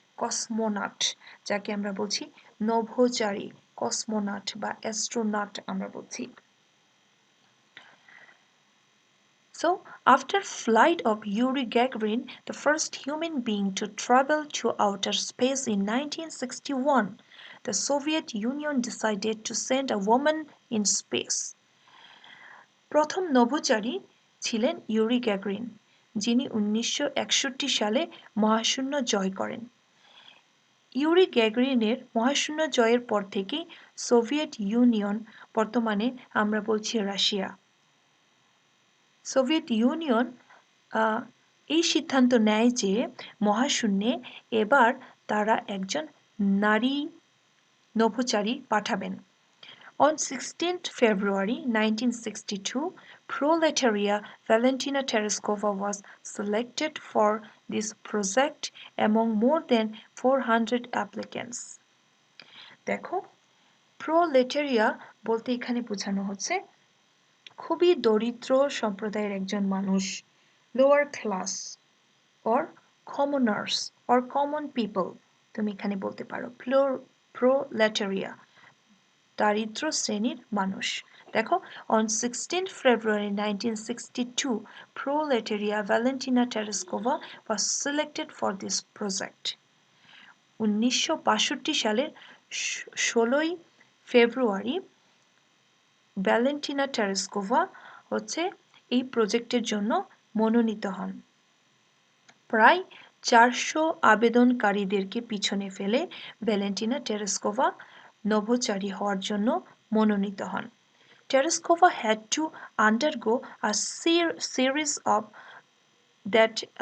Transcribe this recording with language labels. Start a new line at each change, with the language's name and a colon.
Bangla: Cosmonaut, যাকে আমরা বলছি নভোচারী, কসমোনাট বা অ্যাস্ট্রোনট আমরা বলছি।
English: So, after flight of Yuri Gagarin, the first human being to travel to outer space in 1961, the Soviet Union decided to send a woman in space.
Bangla: প্রথম নভোচারী ছিলেন Yuri Gagarin, যিনি 1961 সালে মহাশূন্য জয় করেন। ইউরি গ্যাগরিনের মহাশূন্য জয়ের পর থেকেই সোভিয়েত ইউনিয়ন, বর্তমানে আমরা বলছি রাশিয়া, সোভিয়েত ইউনিয়ন এই সিদ্ধান্ত নেয় যে মহাশূন্যে এবার তারা একজন নারী নভোচারী পাঠাবেন।
English: On 16th February 1962, proletaria Valentina Tereskova was selected for this project among more than 400 applicants.
Bangla: দেখো, প্রোলেটেরিয়া বলতে এখানে বোঝানো হচ্ছে খুবই দরিদ্র সম্প্রদায়ের একজন মানুষ,
English: lower class or commoners or common people,
Bangla: তুমি এখানে বলতে পারো প্রোলেটেরিয়া, দারিদ্র শ্রেণীর মানুষ। দেখো,
English: on 16 February 1962, proletaria Valentina Tereskova was selected for this project.
Bangla: 1962 সালের 16ই ফেব্রুয়ারি ভ্যালেন্টিনা টেরেস্কোভা হচ্ছে এই প্রজেক্টের জন্য মনোনীত হন। প্রায় 400 আবেদনকারীদেরকে পিছনে ফেলে ভ্যালেন্টিনা টেরেস্কোভা নভোচারী হওয়ার জন্য মনোনীত হন।
English: Tereskova had to undergo a series of that